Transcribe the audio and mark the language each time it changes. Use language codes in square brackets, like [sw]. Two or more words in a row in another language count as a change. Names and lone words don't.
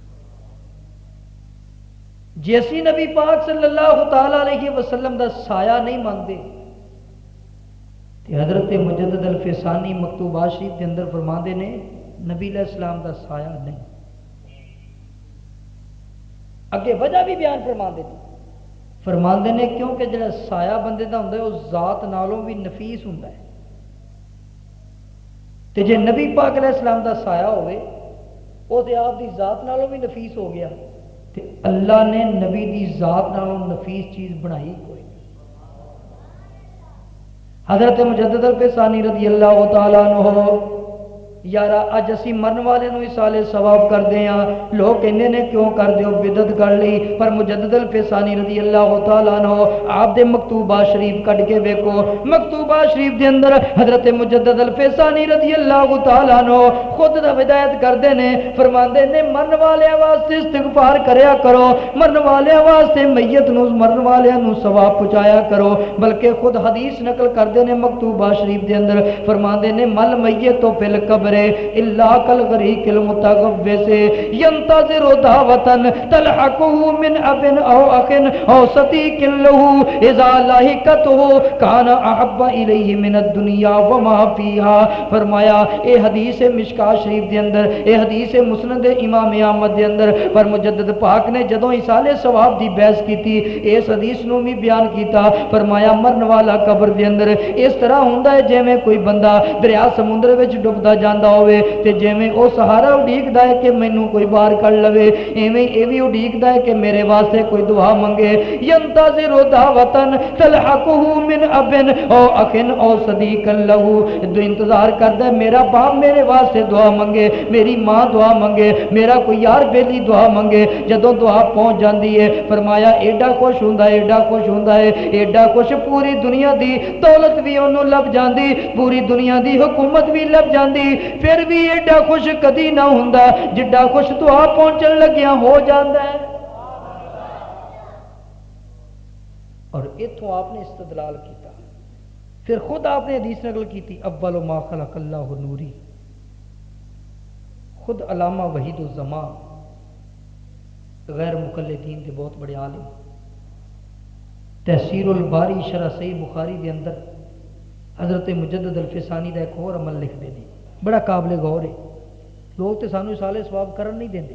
[pa] جے اسی نبی پاک [ar] صلی اللہ تعالی علیہ وسلم [pa] دا سایہ نہیں مانتے تے حضرت مجدد الفسانی مکتوبات شریف کے اندر فرماندے نے نبی [ar] علیہ السلام [pa] دا سایہ نہیں۔ اگے وجہ بھی بیان فرماندے نے کیونکہ جڑا سایہ بندے دا ہوندا ہے اس ذات نالوں بھی نفیس ہوندا ہے، تے جے نبی پاک [ar] علیہ السلام [pa] دا سایہ ہوئے وہ تے آپ دی ذات نالوں بھی نفیس ہو گیا، تے اللہ نے نبی دی ذات نالوں نفیس چیز بنائی کوئی نہیں۔ حضرت مجدد الفسانی [ar] رضی اللہ تعالیٰ عنہ [pa] یارا اج اسی مرن والے نو اصالے ثواب کر دے ہاں، لوگ کہندے نے کیوں کر دیو بدعت کر لی، پر مجدد الفسانی [ar] رضی اللہ تعالیٰ عنہ [pa] آپ دے مکتوبات شریف کٹ کے ویکھو، مکتوبات شریف دے اندر حضرت مجدد الفسانی رضی [ar] اللہ تعالیٰ عنہ [pa] خود دا ہدایت کردے نے، فرماندے نے مرن والے واسطے استغفار کریا کرو، مرن والے واسطے میت نو مرن والے نو ثواب پہنچایا کرو، بلکہ خود حدیث نقل کردے نے مکتوبات شریف دے اندر، فرماندے نے [ar] مل میت تو فی القبر الا کالغریق المتغوث ينتظر دعوة تلحقه من اب او اخ او صديق له اذا لاحقته كان احب اليه من الدنيا وما فيها۔ [pa] فرمایا اے حدیث مشکات شریف دے اندر، اے حدیث مسند امام احمد دے اندر، پر مجدد پاک نے جدوں ایصال ثواب دی بحث کیتی اس حدیث نو بھی بیان کیتا، فرمایا مرن والا قبر دے اندر اس طرح ہوندا ہے جویں کوئی بندہ دریا سمندر وچ ڈبدا جاندا ہوئے تے جویں او سہارا اڈیکدا ہے کہ مینوں کوئی باہر کڈ لوے، ایویں اے وی اڈیکدا ہے کہ میرے واسطے کوئی دعا منگے۔ [ar] ینتظر دعوتن تلحقه من اب او اخ او صدیق له، [pa] جو انتظار کردا ہے میرا باپ میرے واسطے دعا منگے، میری ماں دعا منگے، میرا کوئی یار بیلی دعا منگے، جدوں دعا پہنچ جاندی ہے فرمایا ایڈا خوش ہوندا ہے، ایڈا خوش ہوندا ہے، ایڈا خوش پوری دنیا دی دولت بھی اونوں لب جاندی، پوری دنیا دی حکومت بھی لب جاندی، پھر بھی ایڈا خوش کدی نہ ہوندا جڈا خوش دعا پہنچن لگیا ہو جاندا ہے۔ اور اتھوں آپ نے استدلال کیتا، پھر خود آپ نے حدیث نقل کیتی [ar] اول ما خلق اللہ نوری، [pa] خود علامہ وحید الزمان [ur] غیر مقلدین کے بہت بڑے عالم تحسیر الباری شرح صحیح بخاری کے اندر [pa] حضرت مجدد الفسانی دا ایک اور عمل لکھ دے نے، بڑا قابل غور ہے، لوگ تو سانو اصالے ثواب کرن نہیں دیندے۔